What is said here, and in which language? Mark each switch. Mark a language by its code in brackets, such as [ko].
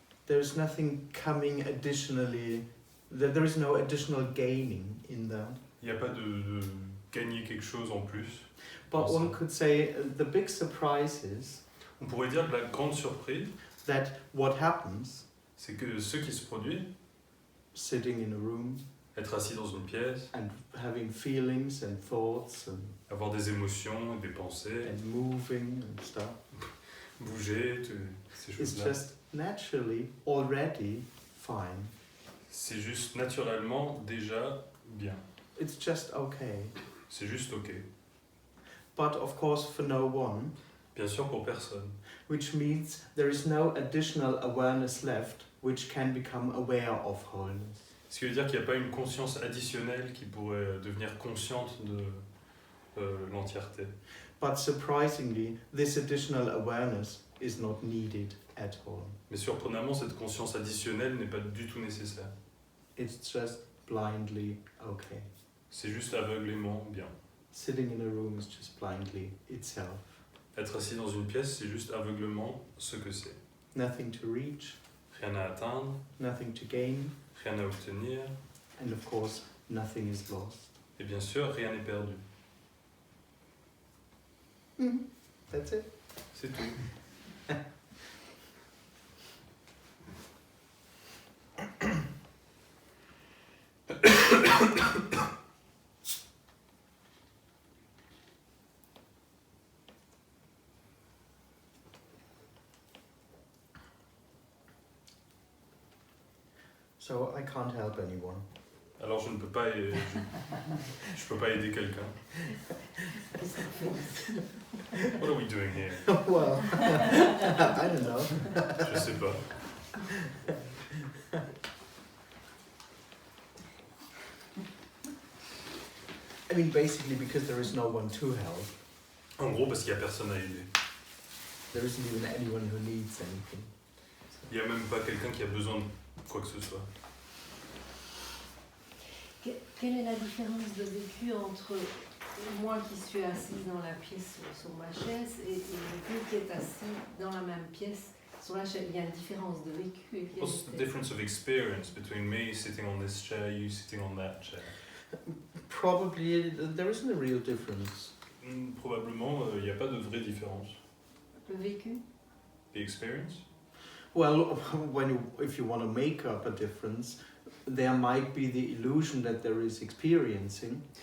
[en] There is nothing coming additionally. There is no additional gaining in that. [fr] Il n'y a pas de gagner quelque chose en plus. [en] But one could say the big surprise is [fr] On pourrait dire que la grande surprise, [en] that what happens, [fr] c'est que ce qui se produit, [en] sitting in a room [fr] être assis dans une pièce, [en] and having feelings and thoughts and [fr] avoir des émotions, des pensées, [en] moving and stuff, [fr] bouger, ces [en] it's [fr] choses-là, [en] just naturally already fine. [fr] c'est juste naturellement déjà bien. [en] It's just okay. [fr] C'est juste ok. [en] But of course for no one, [fr] Bien sûr pour personne. [en] which means there is no additional awareness left which can become aware of wholeness. [fr] Ce qui veut dire qu'il n'y a pas une conscience additionnelle qui pourrait devenir consciente de l'entièreté. [en] But surprisingly, this additional awareness is not needed at all. [fr] Mais surprenamment, cette conscience additionnelle n'est pas du tout nécessaire. [en] It's just blindly okay. [fr] C'est juste aveuglément bien. [en] Sitting in a room is just blindly itself. [fr] Être assis dans une pièce, c'est juste aveuglement ce que c'est. [en] Nothing to reach, [fr] Rien à atteindre, [en] nothing to gain, [fr] rien à obtenir, [en] and of course, nothing is lost. [fr] et bien sûr, rien n'est perdu. [en] That's it. [fr] C'est tout. [en] So I can't help anyone. [fr] Alors je ne peux pas, je peux pas aider quelqu'un. [en] What are we doing here? Well, I don't know. [fr] Je sais pas. [en] I mean, basically because there is no one to help. [fr] En gros, parce qu'il n'y a personne à aider. [en] There isn't even anyone who needs anything. [fr] Il n'y a même pas quelqu'un qui a besoin de quoi que ce soit. Quelle est la différence de vécu entre moi qui suis assise dans la pièce sur ma chaise et vous qui êtes assis dans la même pièce sur la chaise? Il y a une différence de vécu. [en] What's the difference of experience between me sitting on this chair, you sitting on that chair? Probably there isn't a real difference. [fr] Probablement, il n'y a pas de vraie différence. Le vécu? [en] The experience? Well, if you want to make up a difference, there might be the illusion that there is experiencing.